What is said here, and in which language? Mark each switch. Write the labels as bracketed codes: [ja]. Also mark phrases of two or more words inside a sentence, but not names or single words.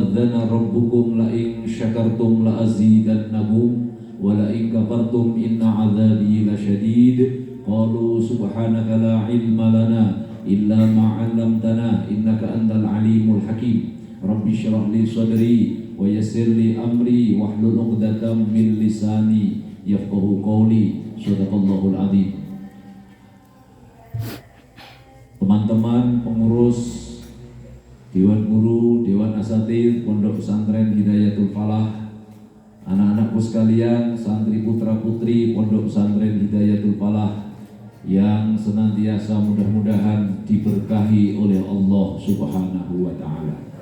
[ar] تأذن ربكم لئن شكرتم لأزيدنكم ولئن كفرتم إن عذابي لشديد. قالوا سبحانك لا علم لنا إلا ما علمتنا إنك أنت العليم الحكيم. رب اشرح لي صدري ويسر لي أمري واحلل عقدة من لساني يفقهوا قولي. صدق الله العظيم. [id] Teman-teman pengurus Dewan Guru, Dewan Asatidz Pondok Pesantren Hidayatul Falah, anak-anakku sekalian, santri putra-putri Pondok Pesantren Hidayatul Falah yang senantiasa mudah-mudahan diberkahi oleh Allah [ar] سبحانه وتعالى.